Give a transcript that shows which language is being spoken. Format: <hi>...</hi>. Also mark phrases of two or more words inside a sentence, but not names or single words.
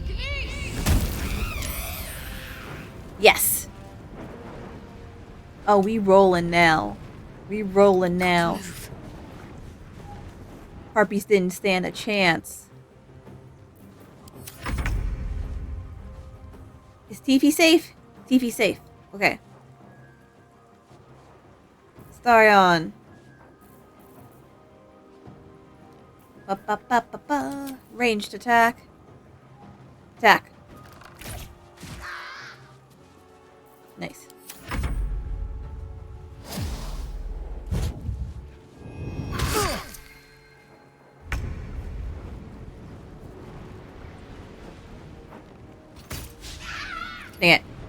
<en>Yes. Oh, we rolling now. We rolling now. Harpies didn't stand a chance. Is Tiffy safe? Tiffy safe. Okay. Starion. Ba ba ba ba ba. Ranged attack. Attack. Nice. Dang it.</en>